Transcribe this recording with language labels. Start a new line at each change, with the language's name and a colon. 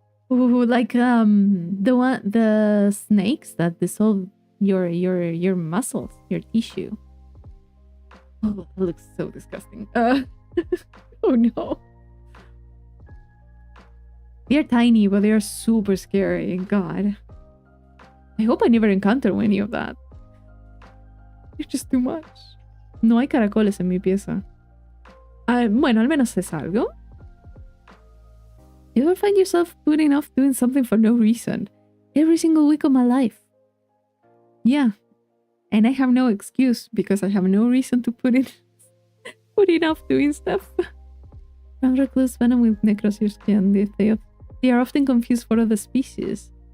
English: Ooh, like the snakes that dissolve your muscles, your tissue. Oh, that looks so disgusting. Oh no. They are tiny, but they are super scary. God. I hope I never encounter any of that. It's just too much.
Spanish: No hay caracoles en mi pieza. Bueno, al menos es algo.
English: You ever find yourself putting off doing something for no reason? Every single week of my life. Yeah. And I have no excuse because I have no reason to putting off doing stuff. Round recluse venom with necrosis skin. They are often confused for other species.